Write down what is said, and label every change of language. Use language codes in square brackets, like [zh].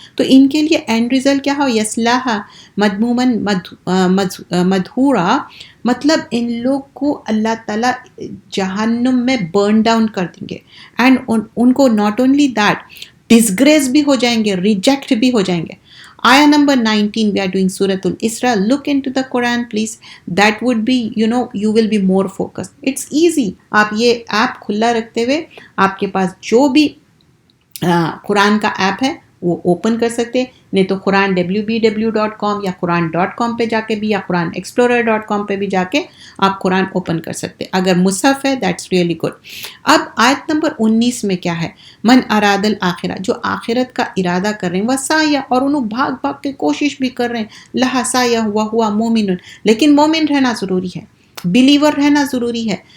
[ur] تو ان کے لیے اینڈ ریزلٹ کیا ہو؟ [ar] یصلاح مذموماً مدحورا, [ur] مطلب ان لوگ کو اللہ تعالیٰ جہنم میں برن ڈاؤن کر دیں گے. اینڈ ان کو [en] not only that [ur] ڈسگریس بھی ہو جائیں گے, ریجیکٹ بھی ہو جائیں گے. [en] Ayah number 19, we are doing Surah Al-Isra. Look into the Quran, please. That would be, you will be more focused. It's easy. [ur] آپ یہ ایپ کھلا رکھتے ہوئے آپ کے پاس جو بھی قرآن کا ایپ ہے وہ اوپن کر سکتے، نہیں تو قرآن www.com یا قرآن.com پہ جا کے بھی، یا قرآن explorer.com پہ بھی جا کے آپ قرآن اوپن کر سکتے. اگر مصحف ہے [en] That's really good. [ur] اب آیت نمبر 19 میں کیا ہے؟ من اراد الآخرہ، جو آخرت کا ارادہ کر رہے ہیں، وسعی، اور انہوں بھاگ بھاگ کے کوشش بھی کر رہے ہیں، لہا سعی ہوا مومن، لیکن مومن رہنا ضروری ہے، بلیور رہنا ضروری ہے.